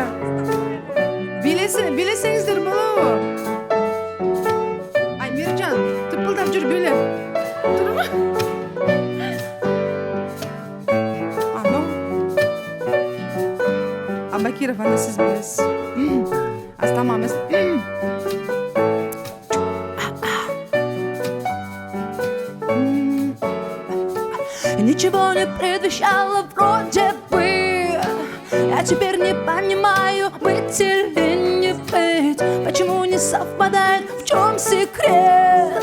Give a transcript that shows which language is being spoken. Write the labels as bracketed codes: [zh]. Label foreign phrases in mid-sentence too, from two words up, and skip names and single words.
[ky] Билесеңиздер болобу? Ай, Миржан, тыпылдап жүр биле. Турма. Бакиров, анда сиз билесиз. Тамам эмес. [ru] Ничего не предвещало вроде бы. Я теперь не понимаю, быть или не быть. Почему не совпадает, в чем секрет?